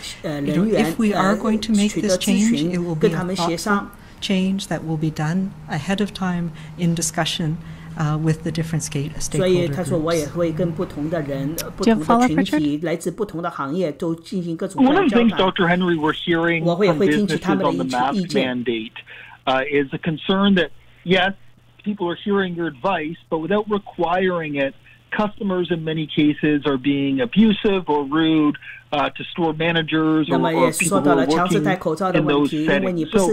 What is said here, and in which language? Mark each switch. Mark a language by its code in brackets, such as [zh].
[en] But if we are going to make this change, it will be a thoughtful change that will be done ahead of time in discussion with the different stakeholder groups. [zh] 所以他说我也会跟不同的人、不同的群体、来自不同的行业都进行各种交谈。 [en] One of the things, Dr. Henry, we're hearing from businesses on the mask mandate is a concern that, yes, people are hearing your advice, but without requiring it, customers in many cases are being abusive or rude to store managers or people who are working in those settings.